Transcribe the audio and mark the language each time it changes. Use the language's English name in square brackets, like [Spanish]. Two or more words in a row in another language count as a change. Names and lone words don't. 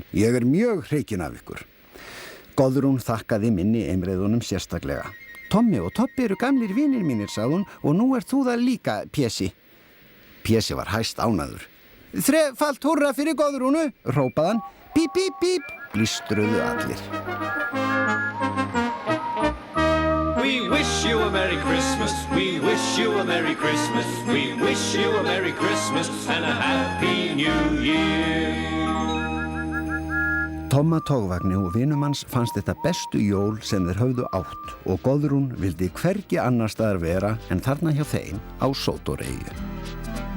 [Icelandic] Ég mjög hreykin af ykkur. Góðrún þakkaði minni eimreiðunum sérstaklega. Tommi og Tobbi eru gamlir vinir mínir, sagði hún, og nú þú það líka, Pési. Pési var hæst ánægður. Þrefalt húrra fyrir Góðrúnu, hrópaði hann. Píp, píp, píp, blístruðu allir. [English] We wish you a Merry Christmas, we wish you a Merry Christmas, we wish you a Merry Christmas and a Happy New Year. [Icelandic] Tomma tógvagni og vinum hans fannst þetta bestu jól sem þeir höfðu átt og Góðrún vildi hvergi annar staðar vera en þarna hjá þeim á Sótoreyju.